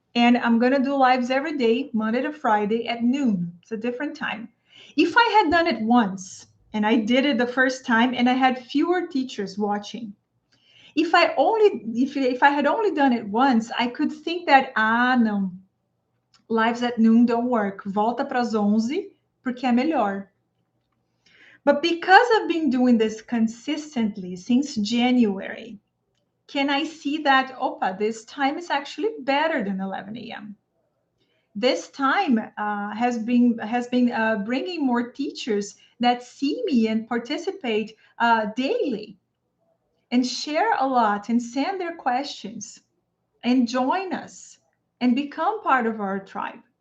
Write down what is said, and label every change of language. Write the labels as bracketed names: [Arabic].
[English] And I'm going to do lives every day, Monday to Friday at noon. It's a different time. If I had done it once, and I did it the first time, and I had fewer teachers watching, if I had only done it once, I could think that, não, lives at noon don't work. [Portuguese] Volta para as 11, porque é melhor. [English] But because I've been doing this consistently since January, can I see that, opa, this time is actually better than 11 a.m. This time has been bringing more teachers that see me and participate daily and share a lot and send their questions and join us and become part of our tribe.